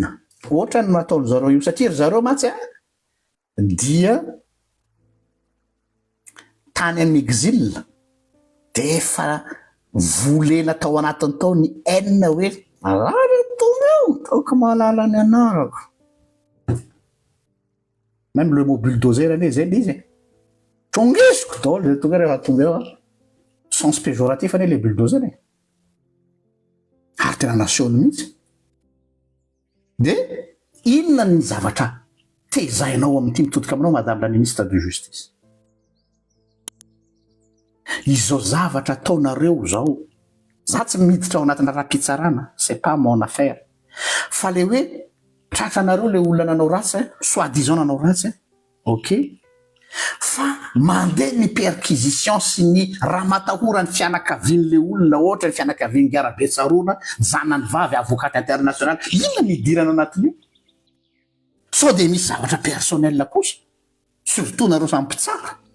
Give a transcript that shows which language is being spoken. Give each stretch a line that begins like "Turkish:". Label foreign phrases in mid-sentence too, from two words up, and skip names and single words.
Malagasy: Ohatra ny nataony zareo io satria ry zareo matsy dia tany amin'ny exil de efa volena tao anatiny tao ny haine hoe tonga taoko mahalala ny anarako.
French: Même le mot bulldozer
Malagasy: ane zay izy tongisiko daholo de tonga rehefa tonga eo
French: sens péjoratif
Malagasy: ane le bulldozer ary tena nasiony mihitsy. De inona ny zavatra tezainao amin'ity mitodika aminao
French: madame la ministre de justice?
Malagasy: Izao zavatra ataonareo zao, za tsy miditra ao anatina raha-pitsarana,
French: c'est pas mon affaire,
Malagasy: fa le hoe tratranareo le olona nanao ratsy soi-disant nanao ratsy, ok, fa mandeha ny perquisition sy ny raha matahorany fianakavian'le olona ohatra ny fianakaviany Garabetsarona zanany vavy
French: avocat international
Malagasy: inona midirana anatin'io sao de misy zavatra personnel kosa surtout nareo samy mpitsara